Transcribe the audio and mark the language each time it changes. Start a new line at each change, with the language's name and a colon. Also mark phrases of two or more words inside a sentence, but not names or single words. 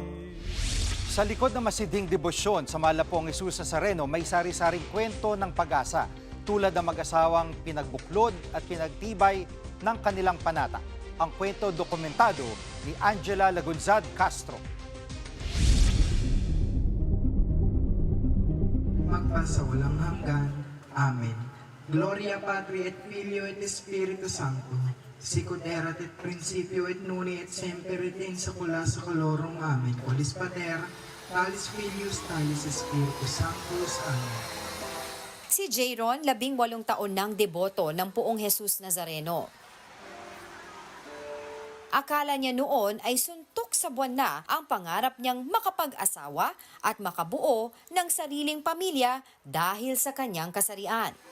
Filipino: Sa likod ng masidhing debosyon sa Malapong Jesus Nazareno, may sari-saring kwento ng pag-asa tulad ng mag-asawang pinagbuklod at pinagtibay ng kanilang panata. Ang kwento dokumentado ni Angela Lagunzad Castro. Magpasa walang hanggan. Amen.
Latin: Gloria Patri et Filio et Espiritu Sancto, sicut erat et principio et nunc et semper et in saecula saeculorum. Amen. Qualis Pater, talis Filius, talis Spiritus Sanctus. Amen.
Filipino: Si Jayron, 18 taon nang deboto ng Poong Jesus Nazareno. Akala niya noon ay suntok sa buwan na ang pangarap niyang makapag-asawa at makabuo ng sariling pamilya dahil sa kanyang kasarian.